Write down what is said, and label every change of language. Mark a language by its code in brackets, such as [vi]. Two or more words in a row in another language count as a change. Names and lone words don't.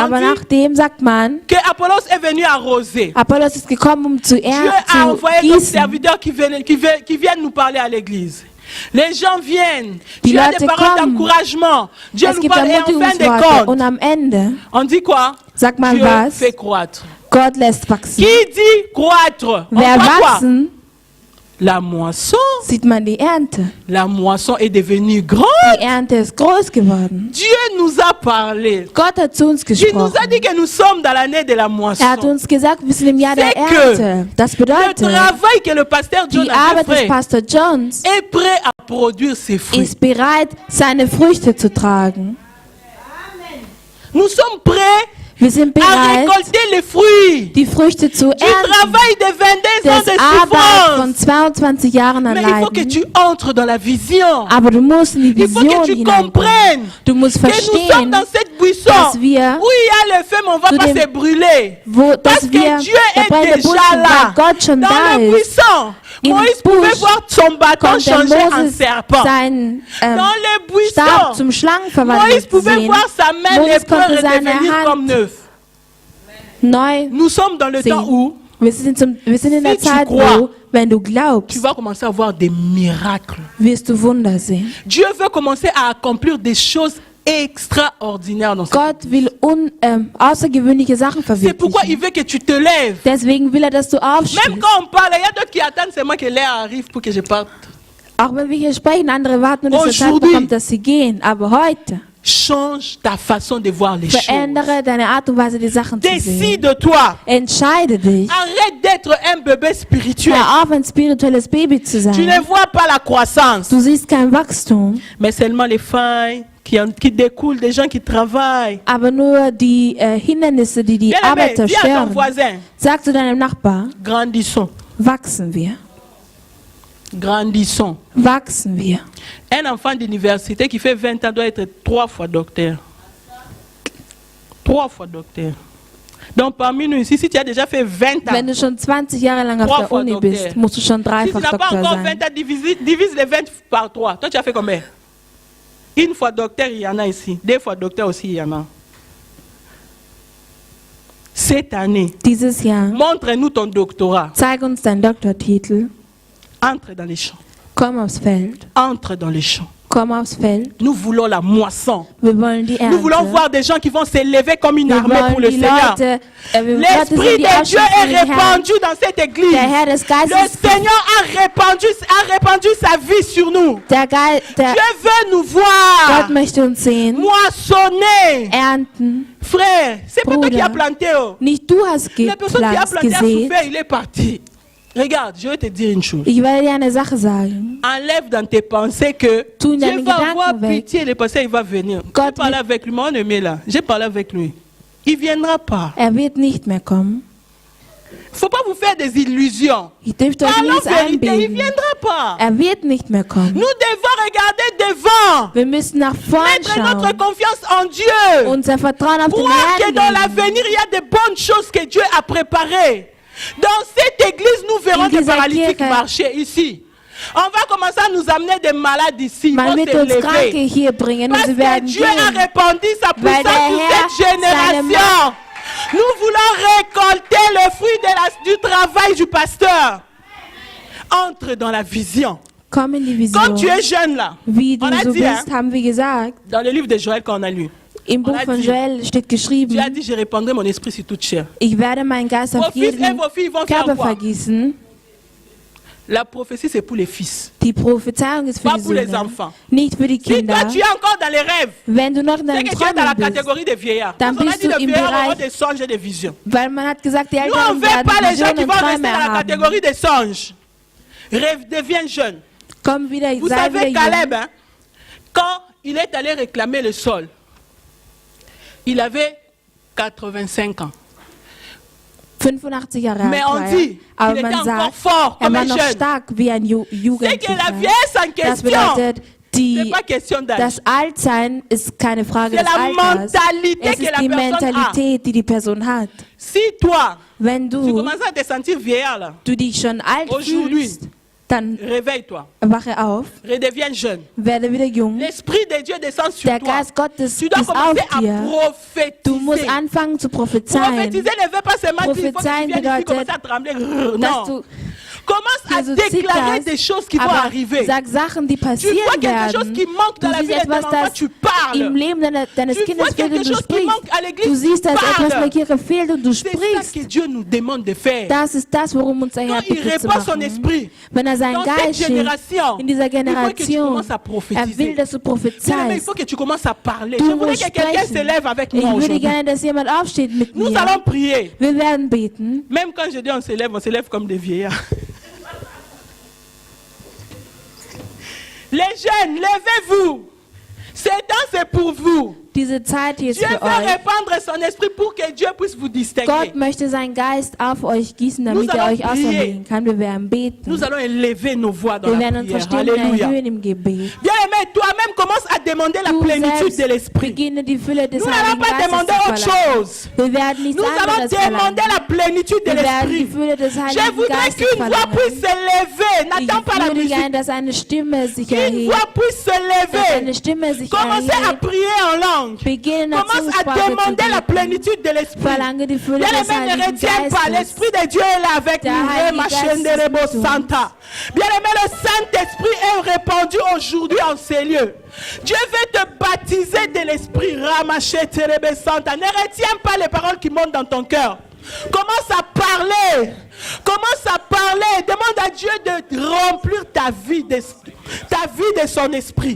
[de] Aber [fr] dit [de] nachdem sagt man, [fr] que Apollos est venu arroser. [de] Apollos ist gekommen, um zu [fr] Dieu a [de] zu [fr] envoyé d'autres [de] gießen. [fr] serviteurs qui viennent nous parler à l'église. Les gens viennent. [de] Die [fr] Dieu a des [de] Leute [fr] paroles [de] kommen. [fr] d'encouragement. Dieu [de] Es [fr] nous [de] gibt [fr] parle et en fin de [de] Ermutigungsworte [fr] compte, [de] und am Ende [fr] on dit quoi? [de] Sag mal [fr] Dieu [de] was. [fr] fait croître. [de] Gott lässt wachsen. [fr] Qui dit croître? On [de] Wer [fr] voit quoi? [de] wachsen, [fr] La moisson. [de] sieht man die Ernte. [fr] La moisson est devenue grande. [de] Die Ernte ist groß geworden. [fr] Dieu nous a parlé. [de] Gott hat zu uns [fr] Il nous a [de] gesprochen. [fr] dit que nous sommes dans l'année de la moisson. [de] Er hat uns gesagt, wir sind im Jahr der [fr] C'est que [de] Ernte. Das [fr] Le [de] bedeutet, [fr] travail que le pasteur John [de] die [fr] a [de] Arbeit des [fr] fait [de] Pastor Johns [fr] est prêt à produire ses fruits. [de] ist bereit, seine Früchte zu tragen. [fr] Nous sommes prêts [de] Wir sind [fr] à [de] bereit, [fr] récolter les fruits [de] die Früchte zu [fr] du [de] ernten. [fr] travail de 22 ans [de] Das [fr] de [de] Arbeit von [fr] souffrance. [de] 22 Jahren an [fr] Mais il faut que [de] Leiden. [fr] tu entres dans la vision. [de] Aber du musst in die [fr] Il faut que [de] Vision [fr] tu [de] hineinkommen. [fr] comprennes [de] Du musst [fr] que nous sommes [de] verstehen, [fr] dans cette buisson [de] dass wir [fr] où il y a le feu, mais on ne va [de] zu [fr] pas [de] dem- [fr] se brûler. [de] dass [fr] Parce [de] wir [fr] que Dieu [de] der [fr] est [de] brennende [fr] déjà [de] Busch sind, [fr] là. [de] weil Gott schon [fr] Dans [de] da [fr] le [de] ist. [fr] buisson, [de] Im [fr] Moïse pouvait [de] Busch [fr] voir son bâton [de] Konnte [fr] changer en [de] Moses [fr] serpent. [de] seinen [fr] Dans le [de] Stab [fr] buisson, [de] zum Schlangen [fr] Moïse [de] verwandelt [fr] pouvait [de] sehen, [fr] voir sa main [de] Moses [fr] lépreux [de] konnte seine [fr] redevenir [de] Hand [fr] comme neuf. [de] neu [fr] Nous sommes dans le temps [de] sehen. [fr] où [de] Wir sind in der [fr] Si tu [de] Zeit, [fr] crois, [de] wo, wenn du [fr] tu [de] glaubst, [fr] vas commencer à voir des miracles. [de] wirst du Wunder sehen. [fr] Dieu veut commencer à accomplir des choses extraordinaires dans cette vie. [de] Gott will außergewöhnliche Sachen [fr] C'est pourquoi il [de] verwirklichen. [fr] veut que tu te lèves. [de] Deswegen will er, dass du [fr] Même [de] aufstehst. [fr] quand on parle, il y a d'autres qui attendent seulement que l'air arrive pour que je parte. [de] Auch wenn wir hier sprechen, andere warten, nur dass der [fr] Aujourd'hui. [de] Zeitpunkt kommt, dass sie gehen. Aber heute, [fr] Change ta façon de voir les choses. [de] verändere deine Art und Weise, die Sachen zu sehen. [fr] Décide-toi. [de] Entscheide dich. [fr] Arrête d'être un bébé spirituel. [de] Hör auf, ein spirituelles Baby zu [fr] Tu ne [de] sein. [fr] vois pas la croissance, [de] Du siehst kein Wachstum, [fr] mais seulement les failles qui découlent des gens qui travaillent. [de] aber nur die Hindernisse, die die [fr] Bien-aimé, [de] Arbeit [fr] dis à ton [de] zerstören. [fr] voisin, [de] Sag zu deinem Nachbar, [fr] grandissons, [de] wachsen wir. [fr] grandissons. [de] Wachsen wir. [fr] Un enfant d'université qui fait 20 ans doit être 3 fois docteur. 3 fois docteur. Donc parmi nous ici, si tu as déjà fait 20 ans, [de] Wenn du schon 20 Jahre lang auf [fr] Trois [de] der [fr] fois [de] Uni Doktor. bist, musst du schon [fr] si tu [de] dreifach [fr] n'as pas [de] Doktor [fr] encore [de] sein. [fr] 20 ans, divise les 20 par 3. Toi, tu as fait combien? Une fois docteur, il y en a ici. 2 fois docteur aussi, il y en a. Cette année, [de] Dieses Jahr, [fr] montre-nous ton doctorat. [de] zeig uns deinen Doktortitel. [fr] Entre dans les champs. [de] Komm aufs Feld. [fr] Entre dans les champs. [de] Komm aufs Feld. [fr] Nous voulons la moisson. [de] Wir wollen die [fr] Nous voulons [de] Ernte. [fr] voir des gens qui vont s'élever comme une [de] Wir [fr] armée pour [de] wollen [fr] le [de] die [fr] Seigneur. [de] Leute, wir [fr] L'Esprit [de] Leute sind die [fr] de Dieu [de] Ausschüsse [fr] est [de] für den Herrn. [fr] répandu dans cette église. [de] Der Herr des [fr] Le [de] Geistes, [fr] Seigneur a répandu sa vie sur nous. [de] der [fr] Dieu veut nous [de] Gott [fr] voir [de] möchte uns sehen, [fr] moissonner. [de] ernten. [fr] Frère, c'est pas toi qui as [de] Bruder, [fr] planté. Oh. [de] Nicht du hast [fr] La personne qui a [de] gepflanzt, [fr] planté a [de] gesät. [fr] souffert, il est parti. Regarde, je vais te dire une chose. [de] Ich werde dir eine Sache sagen. [fr] Enlève dans tes pensées que [de] Tu [fr] Dieu [de] deine [fr] va [de] Gedanken [fr] avoir [de] weg. [fr] pitié, le passé il va venir. J'ai [de] Gott [fr] parlé [de] wird- [fr] avec lui, mon aimé là. J'ai parlé avec lui. Il ne viendra pas. [de] Er wird nicht mehr kommen. [fr] Il ne faut pas vous faire des illusions. [de] Ich dürfte euch [fr] Parlons [de] nichts [fr] vérité, il ne [de] einbilden. [fr] viendra pas. [de] Er wird nicht mehr kommen. [fr] Nous devons regarder devant. [de] Wir müssen nach vorn [fr] Mettre notre [de] schauen. [fr] confiance en Dieu. [de] Unser Vertrauen auf den [fr] Croire que [de] Herrn [fr] dans [de] legen. [fr] l'avenir, il y a de bonnes choses que Dieu a préparées. Dans cette église, nous verrons [de] In [fr] des [de] dieser [fr] paralytiques [de] Kirche- [fr] marcher ici. On va commencer à nous amener des malades ici. Ils [de] Man [fr] vont [de] wird [fr] se [de] uns Kranke [fr] lever. [de] hier bringen und [fr] Parce [de] sie [fr] que [de] werden [fr] Dieu a [de] gehen. [fr] répandu sa [de] Weil [fr] puissance [de] der [fr] sur [de] Herr [fr] cette [de] seine [fr] génération. Nous voulons récolter le fruit du travail du pasteur. Entre dans la vision. [de] Komm in die [fr] Quand tu [de] Vision. [fr] es jeune là, [de] Wie du [fr] on a [de] so [fr] dit, hein, [de] bist, haben wir gesagt. [fr] dans le livre de Joël qu'on a lu, [de] Im [fr] On [de] Buch [fr] a [de] von [fr] dit- [de] Joel steht [fr] Dieu a [de] geschrieben, [fr] dit, je répandrai mon esprit sur toute chair. [de] ich werde meinen Geist [fr] Vos [de] auf [fr] fils et [de] jeden [fr] vos filles vont faire [de] Körper [fr] quoi? [de] vergießen. [fr] La prophétie, c'est pour les fils. [de] Die Prophezeiung ist für [fr] Pas [de] die [fr] pour les [de] Söhne, [fr] enfants. [de] nicht für die [fr] Si toi, [de] Kinder. [fr] tu es encore dans les rêves, [de] Wenn du noch in [fr] c'est [de] deinen [fr] que tu es dans la [de] Träumen bist, [fr] catégorie des vieillards. [de] Dann [fr] Parce qu'on a [de] bist [fr] dit [de] du [fr] les [de] im [fr] vieillards auront [de] Bereich- [fr] des songes et des visions. [de] weil man hat gesagt, die [fr] Nous, on [de] Älteren [fr] ne veut [de] werden [fr] pas les gens [de] Visionen [fr] qui [de] und [fr] vont rester [de] Träume [fr] dans la [de] haben. [fr] catégorie des songes. Rêve, deviens jeune. [de] Komm wieder, [fr] Vous [de] sei [fr] savez, [de] wieder [fr] Caleb, [de] jung. [fr] hein, quand il est allé réclamer le sol, il avait 85 ans. [de] 85 Jahre [fr] Mais [de] alt [fr] on [de] war er. [fr] dit, [de] Aber [fr] il était [de] man [fr] encore [de] sagt, [fr] fort [de] er [fr] comme [de] war [fr] un [de] noch [fr] jeune. [de] stark wie ein [fr] C'est que la [de] Jugendlicher. [fr] vieillesse en [de] Das [fr] question, [de] bedeutet, [fr] c'est [de] die, [fr] pas question d'âge. [de] das Altsein ist keine Frage [fr] C'est [de] des [fr] la [de] Alters. [fr] mentalité [de] Es [fr] que [de] ist [fr] la [de] die [fr] personne [de] Mentalität, die die Person hat. [fr] Si toi, [de] Wenn [fr] tu [de] du, [fr] commences à te sentir vieillard là, [de] du dich schon alt [fr] Aujourd'hui. [de] fühlst, dann [fr] réveille-toi, [de] wache auf, [fr] redeviens jeune. [de] werde wieder jung. [fr] L'Esprit de Dieu descend sur [de] Der [fr] toi. [de] Geist Gottes [fr] Tu dois [de] ist auf [fr] commencer à [de] dir. Du musst [fr] prophétiser. [de] anfangen zu prophezeien. [fr] Prophétiser ne veut pas seulement dire il faut que tu [de] Prophézeien [fr] viennes ici [de] bedeutet, [fr] commencer à trembler. [de] Dass [fr] Non. [de] du [fr] Commence à [de] Jesus [fr] déclarer [de] sieht das, [fr] des choses qui vont [de] aber [fr] arriver. [de] sag Sachen, die [fr] Tu vois [de] passieren [fr] quelque chose [de] werden. [fr] qui manque dans [de] Du [fr] la vie [de] siehst [fr] de ton [de] etwas, [fr] enfant, [de] das [fr] tu [de] im [fr] parles. [de] Leben deines [fr] Tu [de] Kindes [fr] vois [de] fehlt und [fr] quelque [de] du [fr] chose qui manque [de] sprichst. [fr] à l'église, [de] Du siehst, dass etwas in der [fr] parle. [de] Kirche fehlt und du [fr] C'est ça que [de] sprichst. [fr] Dieu nous demande de faire. [de] Das ist das, worum uns der Herr [fr] Quand il [de] bittet zu [fr] répand son [de] machen. [fr] esprit, [de] Wenn seinen [fr] dans cette [de] Geist schickt, [fr] génération, [de] in dieser [fr] il faut que tu [de] Generation, [fr] commences à prophétiser. [de] will, dass du [fr] Bien-aimé, il [de] prophezeist. [fr] faut que tu commences à parler. [de] Du [fr] Je voudrais [de] musst [fr] que quelqu'un [de] sprechen. [fr] se lève avec [de] Ich [fr] moi [de] würde [fr] aujourd'hui. [de] gerne, dass jemand aufsteht mit [fr] Nous [de] mir. [fr] allons prier. [de] Wir werden beten. [fr] Même quand je dis on se lève comme des vieillards. Les jeunes, levez-vous. Ce temps, c'est pour vous. [de] Diese Zeit hier ist [fr] Dieu [de] für [fr] veut [de] euch. [fr] répandre son esprit pour que Dieu puisse vous distinguer. [de] Gott möchte seinen Geist auf euch gießen, damit [fr] Nous [de] er [fr] allons [de] euch auserwählen kann. Wir werden beten. [fr] Nous allons élever nos voix dans [de] Wir [fr] la [de] werden unsere [fr] prière. [de] Stimmen [fr] Alléluia. [de] erhöhen im Gebet. [fr] Bien-aimé, toi-même commence à demander la [de] Du [fr] plénitude [de] selbst [fr] de l'esprit. [de] beginne die Fülle des [fr] Nous n'allons [de] Heiligen [fr] pas [de] Geistes [fr] demander [de] zu [fr] autre [de] verlangen. [fr] chose. [de] Wir werden nichts [fr] Nous allons [de] anderes [fr] demander [de] verlangen. [fr] la plénitude de [de] Wir werden die [fr] l'esprit. [de] Fülle des [fr] Je [de] Heiligen [fr] voudrais [de] Geistes [fr] qu'une voix [de] verlangen. [fr] puisse se lever. [de] Ich [fr] N'attends pas la [de] würde [fr] musique. [de] gerne, dass eine Stimme sich [fr] Qu'une [de] erhebt. [fr] voix puisse se [de] Dass eine [fr] lever. [de] Stimme sich [fr] Commencez à [de] erhebt. [fr] prier en langue. [de] Beginne in der [fr] Commence à [de] Zungensprache zu [fr] demander la [de] beten. [fr] plénitude de l'esprit. [de] Verlange die Fülle [fr] Bien [de] des [fr] aimé, ne [de] Heiligen [fr] retiens pas. [de] Geistes. [fr] L'Esprit de Dieu est là avec [de] Der [fr] nous. [de] Heilige Rema Geist ist Shenderebo mit uns. Santa. [fr] Bien aimé, le Saint-Esprit est répandu aujourd'hui en ces lieux. Dieu veut te baptiser de l'Esprit. Rama Shenderebo Santa. Ne retiens pas les paroles qui montent dans ton cœur. Commence à parler. Commence à parler. Demande à Dieu de remplir ta vie de son esprit.